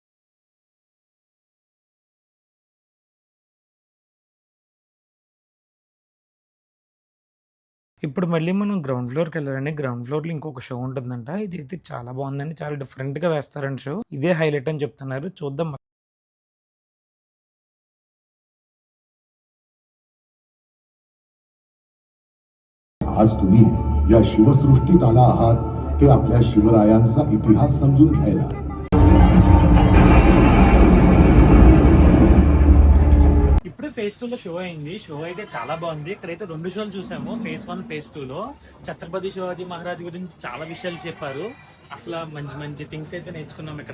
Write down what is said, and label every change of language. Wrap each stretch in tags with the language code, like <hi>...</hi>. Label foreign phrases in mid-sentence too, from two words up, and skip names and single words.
<te>ఇప్పుడు మళ్ళీ మనం గ్రౌండ్ ఫ్లోర్‌కి వెళ్ళాలండి. గ్రౌండ్ ఫ్లోర్‌లో ఇంకొక షో ఉంటుందంట. ఇదైతే చాలా బాగుందండి. చాలా డిఫరెంట్‌గా వేస్తారండి షో. ఇదే హైలైట్ అని చెప్తున్నారు. చూద్దాం.</te> <mr>आज तुम्ही या शिवसृष्टीत आला आहात ते आपल्या शिवरायांचा इतिहास समजून घ्यायला.</mr> <te>ఇప్పుడు ఫేజ్ 2లో షో అయింది. షో అయితే చాలా బాగుంది. ఇక్కడైతే 2 షోలు చూసాము. ఫేజ్ 1, ఫేజ్ 2లో ఛత్రపతి శివాజీ మహారాజ్ గురించి చాలా విషయాలు చెప్పారు. అసలు మంచి మంచి థింగ్స్ అయితే నేర్చుకున్నాం ఇక్కడ.</te>